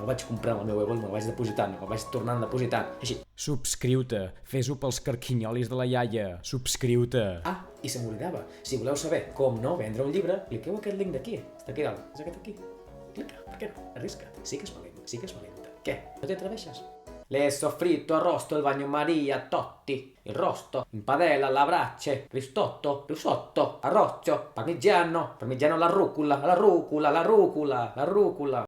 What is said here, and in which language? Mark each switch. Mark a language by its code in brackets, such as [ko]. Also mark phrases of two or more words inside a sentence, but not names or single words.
[ca] El vaig comprar amb el meu ego i me'l vaig depositant, el vaig tornant depositant. Així. Subscriu-te. Fes-ho pels carquinyolis de la iaia. Subscriu-te. Ah, i se m'oblidava. Si voleu saber com no vendre un llibre, cliqueu aquest link d'aquí. Està aquí dalt. És aquest aquí. Clica. Per què no? Arrisca't. Sigues valenta. Què? No t'hi atreveixes? [it] Le soffritto, arrosto, il bagnomaria, Totti, il rosto, in padella, alla brace, risotto, arroccio, parmigiano alla rucola.